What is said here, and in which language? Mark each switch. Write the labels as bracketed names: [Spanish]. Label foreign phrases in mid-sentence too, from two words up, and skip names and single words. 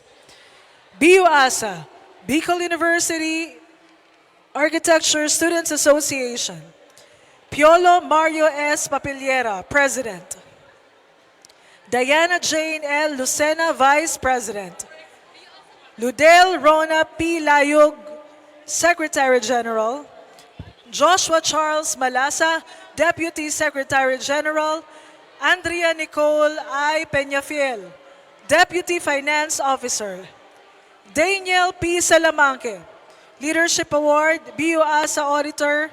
[English] BUASA, Bicol University Architecture Students Association. Piolo Mario S. Papiliera, President. Diana Jane L. Lucena, Vice President. Ludel Rona P. Layug, Secretary General. Joshua Charles Malasa, Deputy Secretary General. Andrea Nicole I. Peñafiel, Deputy Finance Officer. Daniel P. Salamanque, Leadership Award, BUASA Auditor.